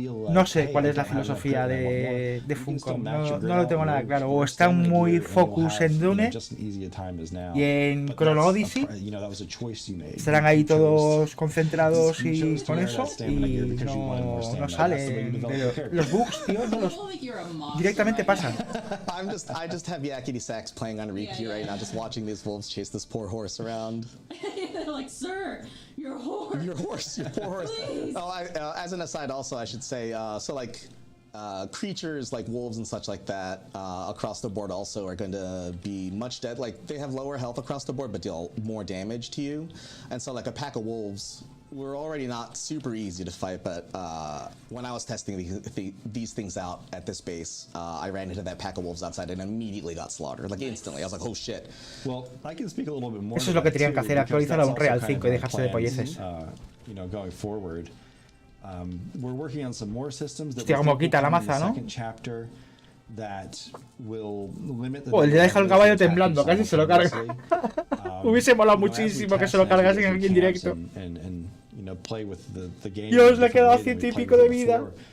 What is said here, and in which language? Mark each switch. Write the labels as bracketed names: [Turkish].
[Spanish] No sé cuál es la filosofía de Funcom, no lo tengo nada claro. O están muy focus en Dune y en Chrono Odyssey, estarán ahí todos concentrados y con eso, y no salen. Los bugs, tío, directamente pasan. [English] I just have yakety sax playing on repeat right now, just watching these wolves chase this poor horse around. They're like, sir, your horse. Your horse, your poor horse. Oh, as an aside, also I should say, so like creatures like wolves and such like that across the board also are going to be much dead. Like they have lower health across the board, but deal more damage to you. And so like a pack of wolves were already not super easy to fight, but when I was testing these things out at this base, I ran into that pack of wolves outside and immediately got slaughtered, like instantly. I was like, oh shit. Well, I can speak a little bit more. [Spanish] Eso es lo que tenían que hacer, actualizar a un Real 5 y dejarse de polleces. [English] Going forward, we're working on some more systems that [Spanish] Hostia, como quita la maza, ¿no? [English] second chapter that will limit the [Spanish] Oh, le deja el caballo temblando, casi se lo carga. Hubiese molado muchísimo que se lo cargasen aquí en directo. Dios, le queda 100 y pico de vida.